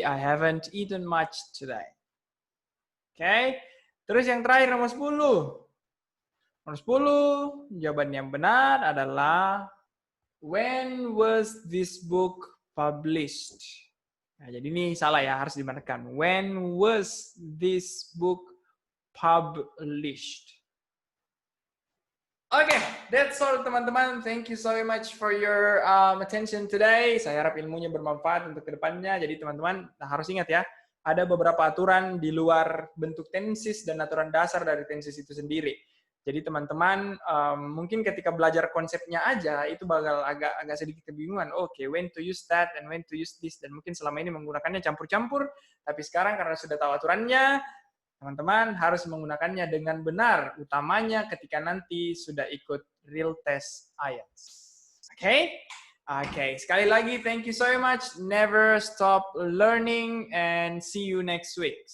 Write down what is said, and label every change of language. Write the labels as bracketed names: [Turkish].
[English] I haven't eaten much today. [Indonesian] Oke. Terus yang terakhir nomor 10. Nomor 10, jawaban yang benar adalah [English] When was this book published? [Indonesian] Nah, jadi ini salah ya, harus dibenarkan. [English] When was this book published? Okay, that's all [Indonesian] teman-teman. [English] Thank you so much for your attention today. [Indonesian] Saya harap ilmunya bermanfaat untuk kedepannya. Jadi teman-teman harus ingat ya, ada beberapa aturan di luar bentuk tenses dan aturan dasar dari tenses itu sendiri. Jadi teman-teman mungkin ketika belajar konsepnya aja itu bakal agak sedikit kebingungan. [English] Oke, when to use that and when to use this, [Indonesian] dan mungkin selama ini menggunakannya campur-campur. Tapi sekarang karena sudah tahu aturannya, teman-teman harus menggunakannya dengan benar, utamanya ketika nanti sudah ikut real test IELTS. Oke? Oke, sekali lagi [English] thank you so much. Never stop learning and see you next week.